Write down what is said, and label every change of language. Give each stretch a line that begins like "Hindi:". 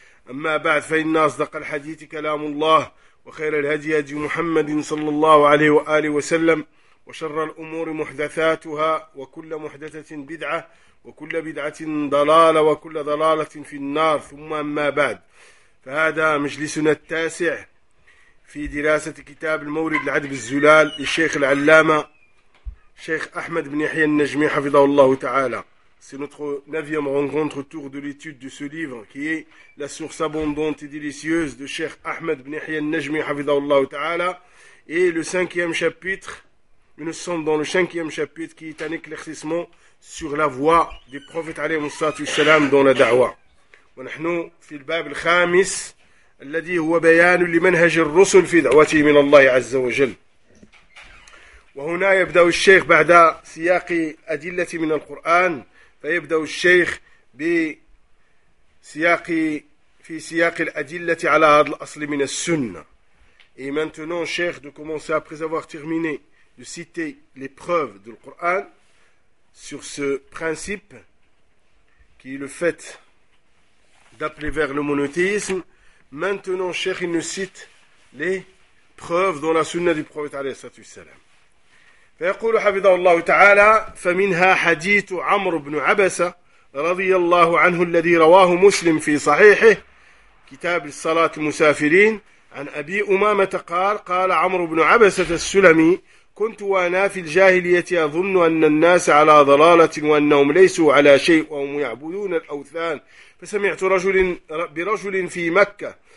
Arabic: أما بعد، فإن أصدق الحديث كلام الله، وخير الهدي هدي محمد صلى الله عليه وآله وسلم، وشر الأمور محدثاتها، وكل محدثة بدعة، وكل بدعة ضلالة، وكل ضلالة في النار. ثم أما بعد، فهذا مجلسنا التاسع في دراسة كتاب المورد العذب الزلال للشيخ العلامة شيخ أحمد بن يحيى النجمي حفظه الله تعالى.
French: C'est notre neuvième rencontre autour de l'étude de ce livre qui est la source abondante et délicieuse de Cheikh Ahmed ibn Yahya al-Najmi
Arabic: hafidhahullah ta'ala,
French: et le cinquième chapitre. Nous sommes dans le cinquième chapitre qui est un éclaircissement sur la voie des prophètes
Arabic: alayhi wassalatu wassalam
French: dans la da'wa.
Arabic: Wa nahnu fi al-bab al-khamis alladhi huwa bayan li manhaj ar-rusul fi da'wati min Allah 'azza wa jalla. وهنا يبدأ الشيخ بعد سياق أدلة من القرآن، فيبدأ الشيخ بسياق في سياق الأدلة على هذا الأصل من السنة.
French: Et maintenant, Cheikh, de commencer après avoir terminé de citer les preuves du Coran sur ce principe qui est le fait d'appeler vers le monothéisme. Maintenant, Cheikh, il nous cite les preuves dans la Sunna du Prophète
Arabic: عليه الصلاة والسلام. فيقول حفظه الله تعالى: فمنها حديث عمرو بن عبسة رضي الله عنه الذي رواه مسلم في صحيحه كتاب الصلاة المسافرين عن أبي أمامة قال: قال عمرو بن عبسة السلمي: كنت وأنا في الجاهلية أظن أن الناس على ضلالة وأنهم ليسوا على شيء وهم يعبدون الأوثان، فسمعت برجل في مكة